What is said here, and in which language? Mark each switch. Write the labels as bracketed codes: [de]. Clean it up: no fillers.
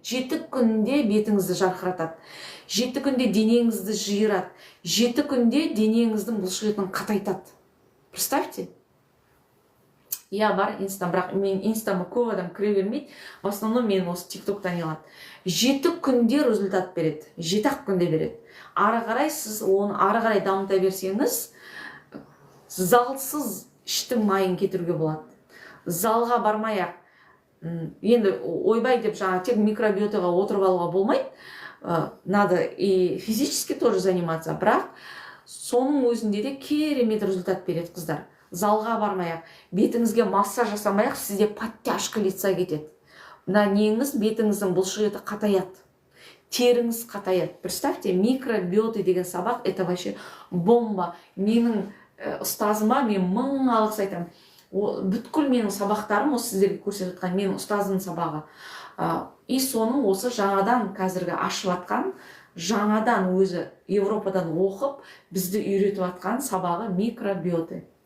[kk] 7 күнде бетіңізді жарқыратады. 7 күнде денеңізді жиырады. 7 күнде денеңіздің бұлшықетін қатайтады. [ru] Представьте. [kk] Я бар инстам, бірақ мен инстама көп адам кіре бермейді. [ru] В основном [kk] мен осы тиктоктан алады. 7 күнде результат береді. 7 күнде береді. Ары қарай сіз оны ары қарай дамыта берсеңіз, залсыз іштің майын кетіруге болады. Залға бармай-ақ, енді ойбай деп жаңа тек микробиотаға отырып алуға болмайды. [ru] Надо и физически тоже заниматься, [kk] бірақ соның өзінде де керемет результат береді, қыздар. Залға бармай-ақ, бетіңізге массаж жасамай-ақ, сізде [ru] подтяжка лица [kk] кетеді. Мына неңіз, бетіңіздің бұлшық еті қатаяды. Теріңіз қатаяды. [ru] Представьте, микробиоты [kk] деген сабақ, [ru] это вообще бомба. [kk] Менің ұстазыма мен 1000 алғыс айтамын. Бүткіл менің сабақтарым, осы сіздерге көрсетіп жатқан менің ұстазымның сабағы. И соның осы жаңадан қазіргі ашып жатқан, жаңадан өзі Европадан оқып, бізді үйретіп жатқан сабағы микробиоты.